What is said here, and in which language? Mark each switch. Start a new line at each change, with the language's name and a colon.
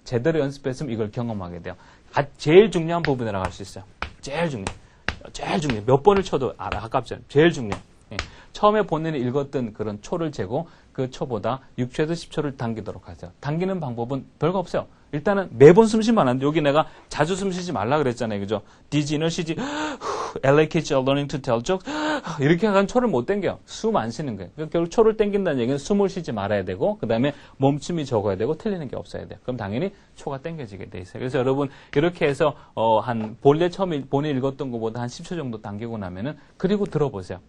Korean: 제대로 연습했으면 이걸 경험하게 돼요. 제일 중요한 부분이라고 할 수 있어요. 제일 중요해. 몇 번을 쳐도 아깝잖아요. 제일 중요해. 처음에 본인이 읽었던 그런 초를 재고 그 초보다 6초에서 10초를 당기도록 하세요. 당기는 방법은 별거 없어요. 일단은 매번 숨 쉬면 안 돼. 여기 내가 자주 숨 쉬지 말라 그랬잖아요. 그죠?
English: These inner city LA kids are learning to tell jokes.
Korean: 이렇게 하면 초를 못 당겨요. 숨 안 쉬는 거예요. 그러니까 결국 초를 당긴다는 얘기는 숨을 쉬지 말아야 되고 그 다음에 멈춤이 적어야 되고 틀리는 게 없어야 돼요. 그럼 당연히 초가 당겨지게 돼 있어요. 그래서 여러분 이렇게 해서 본래 본인이 읽었던 것보다 한 10초 정도 당기고 나면은 그리고 들어보세요.